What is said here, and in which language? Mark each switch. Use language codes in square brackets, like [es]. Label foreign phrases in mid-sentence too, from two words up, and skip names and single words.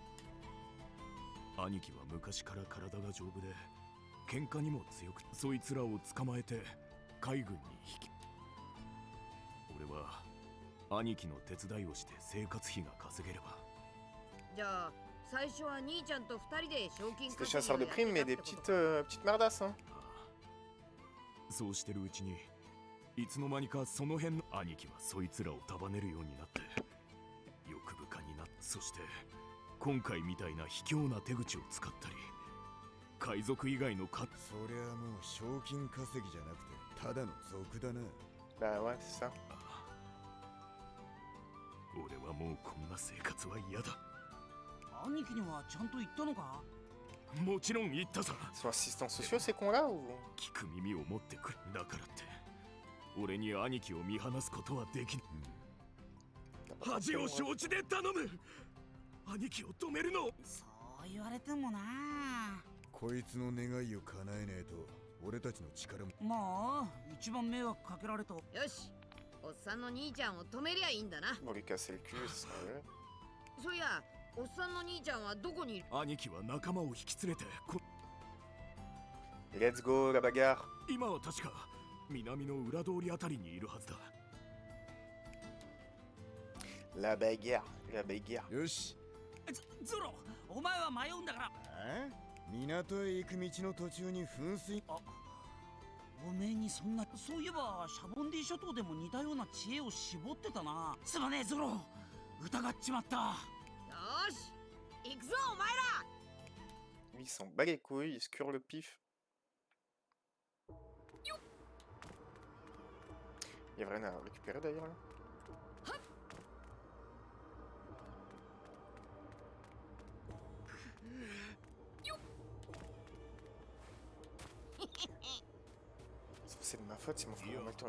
[ja] 兄貴は昔から体が丈夫で喧嘩にも強く、そいつらを捕まえて海軍に引き。俺は兄貴の手伝いをして生活費が稼げれば。じゃあ最初は兄ちゃんと2人で賞金 [fr] C'était chasseur de primes mais des petites merdasses hein. [ja] そうしてるうちにいつの間にかその辺の兄貴はそいつらを束ねるようになって欲深になって、そして今回みたいな卑怯な手口を使ったり、海賊以外のそりゃもう賞金稼ぎじゃなくてただの賊だな。 [fr] Bah ouais, c'est ça. [ja] 俺はもうこんな生活は嫌だ。兄貴にはちゃんと言ったのか？もちろん言ったさ。 [fr] Ils sont assistants sociaux ces cons là ou? [ja] 聞く耳を持ってくる。だからって俺に兄貴を見放すことはできない。恥を承知で頼む。兄貴を止めるの。そう言われてもな。こいつの願いを叶えねえと俺たちの力も。まあ一番迷惑かけられた。よし、おっさんの兄ちゃんを止めりゃいいんだな。 [fr] Bon, lui casser le cul, c'est ça. [ja] そういや、おっさんの兄ちゃんはどこにいる？兄貴は仲間を引き連れて [en] Let's go, [fr] la bagarre. [ja] 今は確か南の裏通りあたりにいるはずだ。 [fr] La bagarre, la bagarre. [ja] よし。ゾロ、お前は迷うんだから。港へ行く道の途中に噴水。おめえにそんな。そういえばシャボンディ諸島でも似たような知恵を絞ってたな。すまねえゾロ、疑っちまった。よし、行くぞお前ら。 [fr] Lui, il s'en bat les couilles, il se cure le pif. Il y a rien à récupérer d'ailleurs là. C'est de ma faute si mon frère m'a tourné.